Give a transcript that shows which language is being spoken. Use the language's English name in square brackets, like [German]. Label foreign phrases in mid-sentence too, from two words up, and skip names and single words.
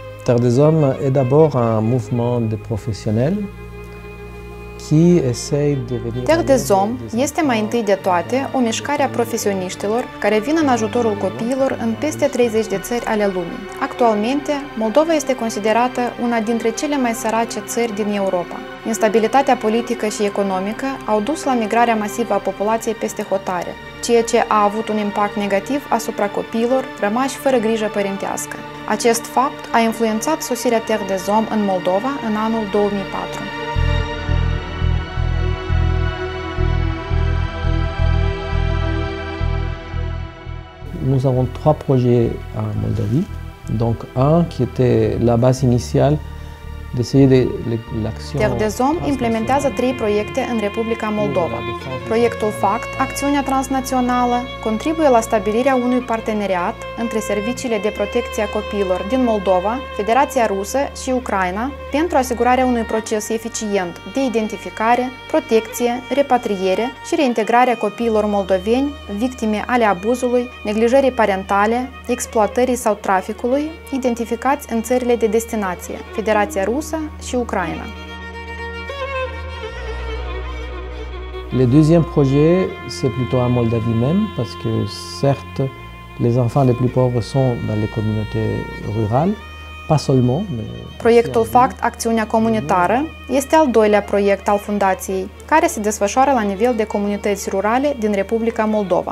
[French] Terre des Hommes est d'abord un mouvement de professionnels qui essaie de venir. [Romanian] Terre des Hommes este mai întâi de toate o mișcare a profesioniștilor care vin în ajutorul copiilor în peste 30 de țări ale lumii. Actualmente, Moldova este considerată una dintre cele mai sărace țări din Europa. Instabilitatea politică și economică au dus la migrarea masivă a populației peste hotare, ceea ce a avut un impact negativ asupra copiilor rămași fără grijă părintească. Acest fapt a influențat sosirea Terre des Hommes în Moldova în anul 2004. [French] Nous avons 3 projets en Moldavie. Donc un qui était la base initiale d'essayer de l'action. [Romanian] Terre des Hommes implementează 3 proiecte în Republica Moldova. Proiectul FACT, acțiunea transnațională, contribuie la stabilirea unui parteneriat între serviciile de protecție a copiilor din Moldova, Federația Rusă și Ucraina pentru asigurarea unui proces eficient de identificare, protecție, repatriere și reintegrare a copiilor moldoveni, victime ale abuzului, neglijării parentale, exploatării sau traficului, identificați în țările de destinație, Federația Rusă și Ucraina. [French] Le deuxième projet, c'est plutôt en Moldavie même, parce que certes, les enfants les plus pauvres sont dans les communautés rurales, pas seulement, mais... [Romanian] Proiectul FACT, acțiunea comunitară, este al doilea proiect al fundației, care se desfășoară la nivel de comunități rurale din Republica Moldova.